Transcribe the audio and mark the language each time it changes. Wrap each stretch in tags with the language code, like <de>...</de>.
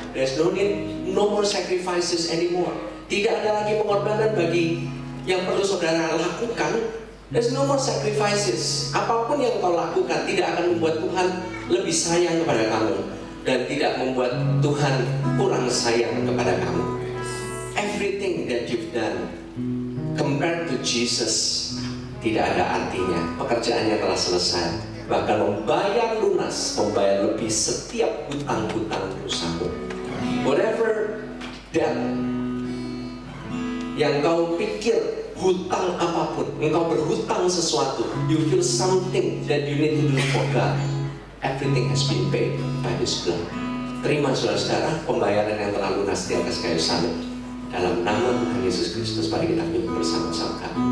<en>There's no need, no more sacrifices anymore.</en> <id>Tidak ada lagi pengorbanan bagi yang perlu saudara lakukan.</id> <en>There's no more sacrifices.</en> <id>Apapun yang kau lakukan tidak akan membuat Tuhan lebih sayang kepada kamu dan tidak membuat Tuhan kurang sayang kepada kamu.</id> <en>Everything that you've done compared to Jesus</en> <id>tidak ada artinya. Pekerjaannya telah selesai. Bahkan membayar lunas, membayar lebih setiap hutang-hutang dosamu.</id> <en>Whatever debt</en> <id>yang kau pikir hutang apapun, engkau berhutang sesuatu,</id> <en>you feel something that you need to do for God, everything has been paid by His blood.</en> <id>Terima saudara-saudara pembayaran yang telah lunas di atas kayu salib. Dalam nama Tuhan Yesus Kristus, mari kita hidup bersama-sama.</id>